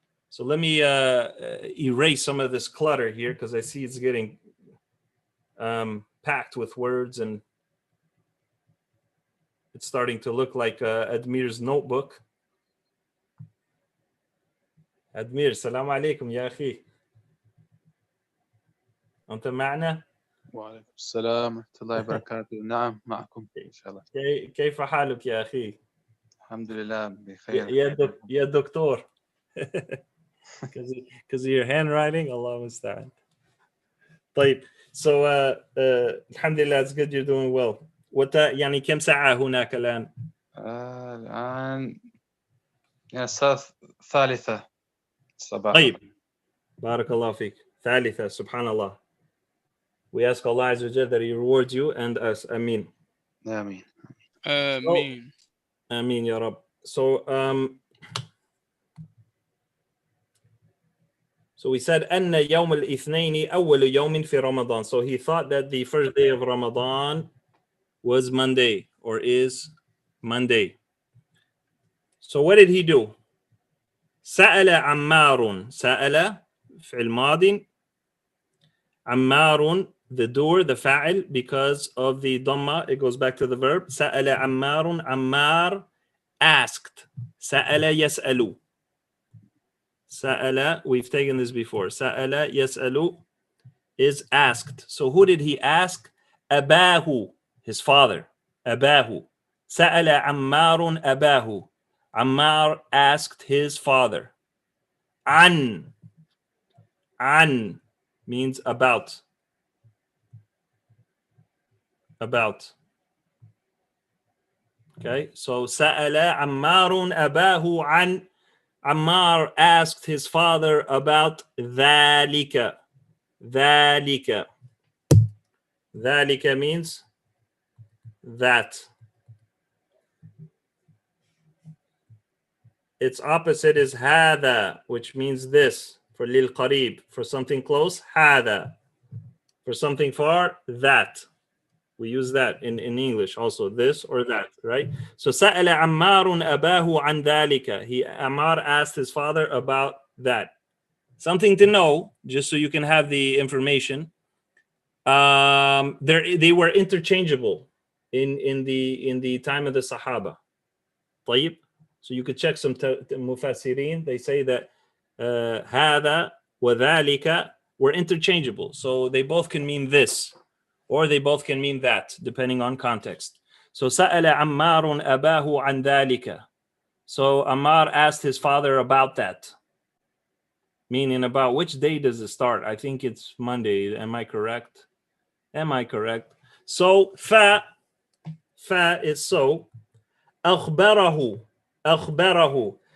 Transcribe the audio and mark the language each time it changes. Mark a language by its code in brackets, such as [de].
[en] So let me erase some of this clutter here because I see it's getting packed with words and it's starting to look like Admir's notebook. [ar] Admir, salam alaikum يا أخي. أنت معنا؟ وعليكم السلام ورحمة الله وبركاته. نعم معكم إن شاء الله. كيف حالك يا أخي؟ الحمد لله بخير. يا دكتور. [en] Because of your handwriting, Allah musta'an. [ar] طيب. [en] So alhamdulillah, it's good you're doing well. [ar] يعني كم ساعة هناك الآن؟ الآن الساعة 3 صباحا. طيب. بارك الله فيك. 3 سبحان الله. [en] We ask Allah Azza wa Jalla that He rewards you and us. [ar] Ameen. آمين. آمين. Ameen ya Rab. [en] So we said [ar] أن يوم الاثنين أول يوم في رمضان. [en] So he thought that the first day of Ramadan was Monday or is Monday. So what did he do? [ar] سأل عمار. سأل فعل ماضي. [en] عمار, the door, the fa'il, because of the dhamma, it goes back to the verb. [ar] سأل عمار. عمار [en] asked. [ar] سأل يسأل. سأل, [en] we've taken this before. [ar] سأل يسأل [en] is asked. So who did he ask? [ar] أباه, [en] his father. [ar] أباه. سأل عمار أباه. [en] Ammar asked his father. An means about. About. Okay, so [ar] سأل عمار أباه عن. [en] Ammar asked his father about [ar] ذلك. ذلك. [en] ذلك means that. Its opposite is [ar] هذا, [en] which means this. For lil qarib, for something close, هذا. For something far, that. We use that in English also, this or that, right? [ar] So سأل عمار أباه عن ذلك. [en] Ammar asked his father about that. Something to know, just so you can have the information. They were interchangeable in the time of the Sahaba. [ar] طيب. [en] So you could check some mufassirin. They say that [ar] هذا وذلك [en] were interchangeable. So they both can mean this, or they both can mean that, depending on context. [ar] So سأل عمار أباه عن ذلك. [en] So Ammar asked his father about that. Meaning about which day does it start? I think it's Monday. Am I correct? Am I correct? So fa is so. [ar] أخبره. أخبره.